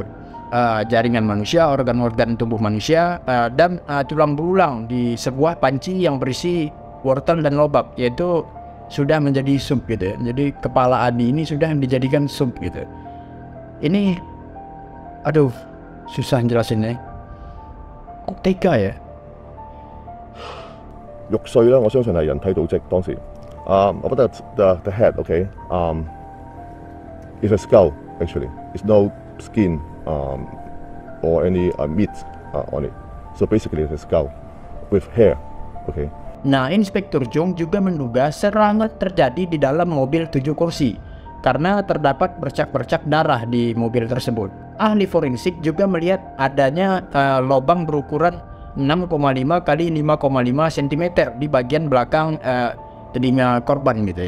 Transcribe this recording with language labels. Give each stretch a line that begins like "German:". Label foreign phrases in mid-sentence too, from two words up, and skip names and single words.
Indonesian: Jaringan manusia, organ-organ tubuh manusia, dan tulang belulang di sebuah panci yang berisi wortel dan lobak, yaitu sudah menjadi sup gitu ya. Jadi kepala Adi ini sudah dijadikan sup gitu. Ini aduh, susah jelasinnya. Kok tega ya?
Cantonese: 肉碎啦，我相信係人體組織當時。我覺得
English: the head, okay, is a skull actually. It's no skin or any meat on it. So basically it's a skull with hair, okay.
Indonesian: Nah, Inspektur Chung juga menduga serangan terjadi di dalam mobil 7 kursi karena terdapat bercak-bercak darah di mobil tersebut. Ahli forensik juga melihat adanya lubang berukuran 6,5 kali 5,5 cm di bagian belakang telinga korban gitu ya.